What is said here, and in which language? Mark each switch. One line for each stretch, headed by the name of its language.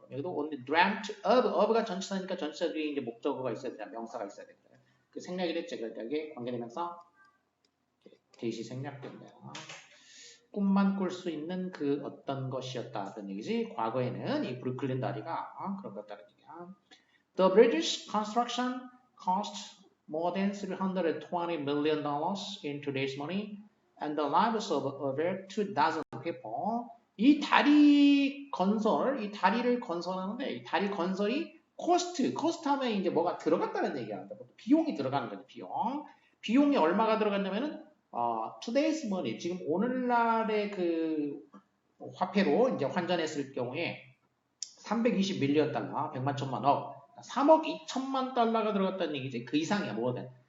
Korean: 여기도
English: only dreamt of
Korean: 가 전치사니까 전치사 뒤에 이제 목적어가 있어야 되냐, 명사가 있어야 되냐. 그 생략이 됐지. 그러니까 이게 관계대명사 대시 생략된다. 꿈만 꿀 수 있는 그 어떤 것이었다는 얘기지. 과거에는 이 브루클린 다리가 그런 것다는 얘기야.
English: The British construction cost more than $320 million in today's money, and the lives of over 2,000 people.
Korean: 이 다리를 건설하는데 이 다리 건설이 코스트 하면 이제 뭐가 들어갔다는 얘기야. 비용이 들어가는 거지, 비용. 비용이 얼마가 들어갔냐면은
English: today's money,
Korean: 지금 오늘날의 그 화폐로 이제 환전했을 경우에 320 밀리언 달러, 100만 천만 억, 3억 2천만 달러가 들어갔다는 얘기지. 그 이상이야, 뭐든.